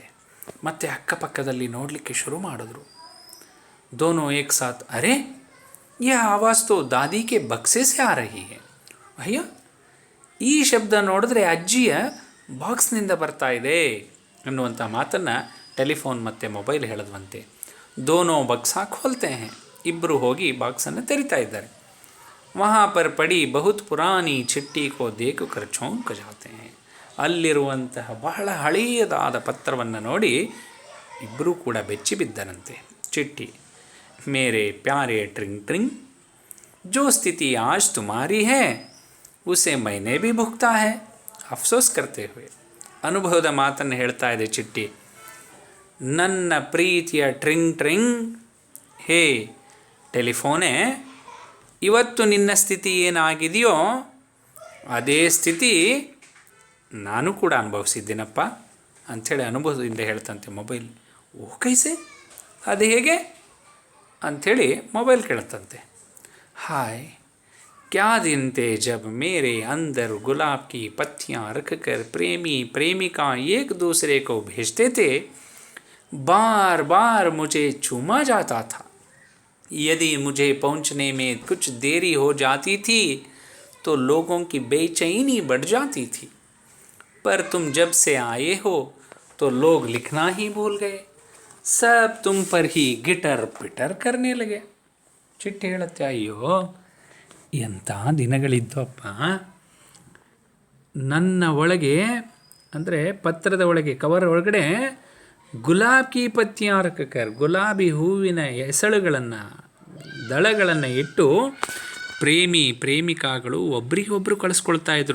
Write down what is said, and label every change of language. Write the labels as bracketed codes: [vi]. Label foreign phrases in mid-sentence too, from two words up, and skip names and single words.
[kn] ಮತ್ತು ಅಕ್ಕಪಕ್ಕದಲ್ಲಿ ನೋಡಲಿಕ್ಕೆ ಶುರು ಮಾಡಿದ್ರು. [hi] दोनों एक साथ, अरे ये आवाज़ तो दादी के बक्से से आ रही है. [kn] ಅಯ್ಯೋ, ಈ ಶಬ್ದ ನೋಡಿದ್ರೆ ಅಜ್ಜಿಯ ಬಾಕ್ಸ್ನಿಂದ ಬರ್ತಾ ಇದೆ ಅನ್ನುವಂಥ ಮಾತನ್ನು ಟೆಲಿಫೋನ್ ಮತ್ತು ಮೊಬೈಲ್ ಹೇಳಿದ್ವಂತೆ. [hi] दोनों बक्सा खोलते हैं, [kn] ಇಬ್ಬರು ಹೋಗಿ ಬಾಕ್ಸನ್ನು ತೆರಿತಾ ಇದ್ದಾರೆ. [hi] वहाँ पर पड़ी बहुत पुरानी चिट्ठी को देख कर चौंक जाते हैं. [kn] ಅಲ್ಲಿರುವಂತಹ ಬಹಳ ಹಳೆಯದಾದ ಪತ್ರವನ್ನು ನೋಡಿ ಇಬ್ಬರೂ ಕೂಡ ಬೆಚ್ಚಿ ಬಿದ್ದರಂತೆ. [hi] चिट्ठी, मेरे प्यारे ट्रिंग ट्रिंग, जो स्थिति आज तुम्हारी है उसे मैंने भी भुगता है, ಅಫ್ಸೋಸ್ करते हुए. [kn] ಅನುಭವದ ಮಾತನ್ನು ಹೇಳ್ತಾ ಇದೆ ಚಿಟ್ಟಿ. ನನ್ನ ಪ್ರೀತಿಯ ಟ್ರಿಂಗ್ ಟ್ರಿಂಗ್, ಹೇ ಟೆಲಿಫೋನೇ, ಇವತ್ತು ನಿನ್ನ ಸ್ಥಿತಿ ಏನಾಗಿದೆಯೋ ಅದೇ ಸ್ಥಿತಿ ನಾನು ಕೂಡ ಅನುಭವಿಸಿದ್ದೀನಪ್ಪ ಅಂಥೇಳಿ ಅನುಭವದಿಂದ ಹೇಳ್ತಂತೆ ಮೊಬೈಲ್. [hi] ओ कैसे, [kn] ಅದು ಹೇಗೆ ಅಂಥೇಳಿ ಮೊಬೈಲ್ ಕೇಳ್ತಂತೆ. [hi] ಹಾಯ್, क्या दिन थे जब मेरे अंदर गुलाब की पत्तियाँ रखकर प्रेमी प्रेमिका एक दूसरे को भेजते थे, बार बार मुझे चूमा जाता था. यदि मुझे पहुंचने में कुछ देरी हो जाती थी तो लोगों की बेचैनी बढ़ जाती थी, पर तुम जब से आए हो तो लोग लिखना ही भूल गए, सब तुम पर ही गिटर पिटर करने लगे. [kn] ಚಿಟ್ಟಿ ಹೇಳುತ್ತೆ, ಅಯ್ಯೋ ಎಂಥ ದಿನಗಳಿದ್ದವಪ್ಪ, ನನ್ನ ಒಳಗೆ ಅಂದರೆ ಪತ್ರದ ಒಳಗೆ ಕವರ್ ಒಳಗಡೆ [hi] गुलाब की पत्तियाँ रखकर, [kn] ಗುಲಾಬಿ ಹೂವಿನ ಎಸಳುಗಳನ್ನು ದಳಗಳನ್ನು ಇಟ್ಟು ಪ್ರೇಮಿ ಪ್ರೇಮಿಕಾಗಳು ಒಬ್ರಿಗೊಬ್ಬರು ಕಳಿಸ್ಕೊಳ್ತಾ ಇದ್ರು.